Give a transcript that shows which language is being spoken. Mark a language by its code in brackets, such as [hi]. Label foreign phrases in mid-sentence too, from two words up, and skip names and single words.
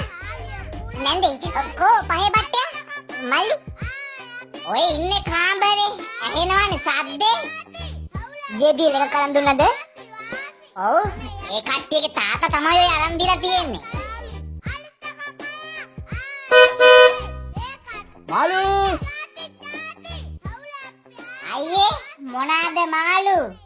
[si] නැන්දී, කෝ පහේ බත්තේ? මල්ලී? ඔයේ ඉන්නේ කාමරේ ඇහෙනවනේ සද්දේ. JBL එක කරන් දුන්නද? ඔව්, ඒ කට්ටියගේ තාත්තා තමයි ඔය අරන් දීලා තියෙන්නේ. මාළු! අයියේ මොනාද මාළු?